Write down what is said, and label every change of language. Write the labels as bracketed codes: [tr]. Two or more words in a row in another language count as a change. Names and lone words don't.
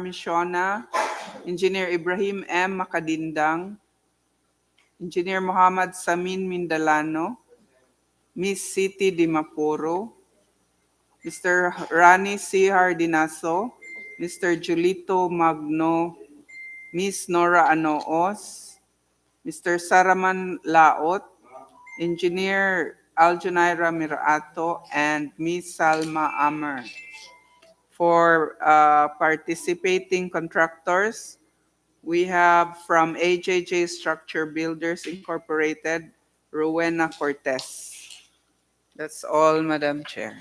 [en] Missiona, Engineer Ibrahim M. Makadindang, Engineer Muhammad Samin Mindalano, Miss Siti Dimapuro, Mr. Rani C. Hardinaso, Mr. Julito Magno, Miss Nora Anoos, Mr. Saraman Laot, Engineer Aljunaira Mirato, and Miss Salma Amer. For participating contractors, we have from AJJ Structure Builders Incorporated, Rowena Cortez. That's all, Madam Chair.